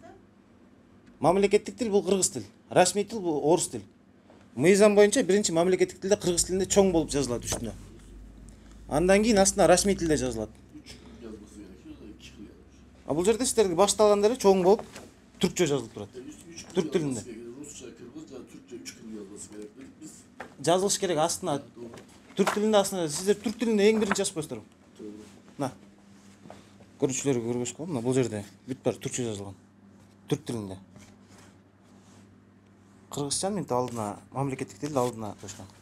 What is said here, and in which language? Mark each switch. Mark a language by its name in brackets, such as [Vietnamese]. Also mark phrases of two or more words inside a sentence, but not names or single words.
[Kyrgyz] Мамлекеттик тил бул кыргыз тил. Расмий тил бул орус тил. Мыйзам боюнча биринчи мамлекеттик тилде кыргыз тилинде чоң болуп жазылат үстүнө. Андан кийин астына расмий тилде жазылат. А бул жерде сиздерге башталганда эле чоң болуп түркчө жазылып турат. Түрк тилинде. [Turkish] Rusça, Kırgızca, Türkçe 3 gün yazması gerekli. Biz [Kyrgyz] Жазылыш керек астына. Түрк тилинде астына сиздер түрк тилинде эң биринчи жазып коесуздар. Мына. Көрүүчүлөргө көргөзүп коем. Мына бул жерде бүт баары түркчө жазылган. Түрк тилинде. Кыргызчаны мынтип алдына, мамлекеттик тилди алдына коюшкан.